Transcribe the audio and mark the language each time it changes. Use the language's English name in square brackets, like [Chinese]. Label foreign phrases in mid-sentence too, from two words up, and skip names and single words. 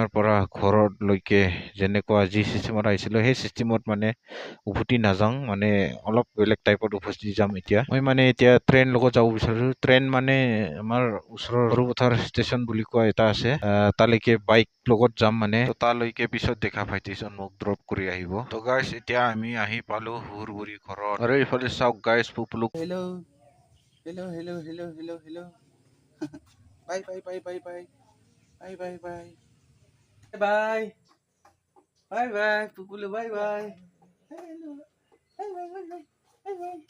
[Assamese] পৰা ঘৰলৈকে যেনেকুৱা যি ছিষ্টেমত আহিছিলোঁ সেই ছিষ্টেমত মানে উভতি নাযাওঁ মানে অলপ বেলেগ টাইপত উভতি যাম এতিয়া মই মানে এতিয়া ট্ৰেইন লগত যাব বিচাৰিছোঁ ট্ৰেইন মানে আমাৰ ওচৰৰ সৰুপথাৰ ষ্টেচন বুলি কোৱা এটা আছে তালৈকে বাইক লগত যাম মানে তালৈকে পিছত দেখা ভাইটিজন মোক ড্ৰপ কৰি আহিব তো গাইজ এতিয়া আমি আহি পালোঁ শ্বশুৰবাৰী ঘৰত আৰু এইফালে চাওক গাইজ পুপুলক [English] Hello. Hello. Bye. Bye. Pupulu, bye. Hello. Bye.